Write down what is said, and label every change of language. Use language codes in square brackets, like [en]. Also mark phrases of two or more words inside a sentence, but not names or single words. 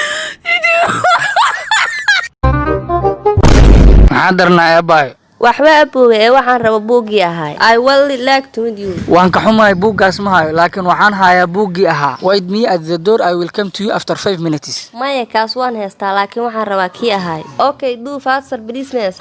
[so] maxaa darnaa aabbahay waxba aboowe ee waxaan raba buuggii ahay [en] I will like to meet you. [so] waan ka xumahay buuggaas ma hayo laakiin waxaan hayaa buuggii ahaa [en] wait me at the door I will come to you after 5 minutes [so] maya kaas waan heystaa laakiin waxaan rabaa kii ahay [en] okay do faster please [so] meesa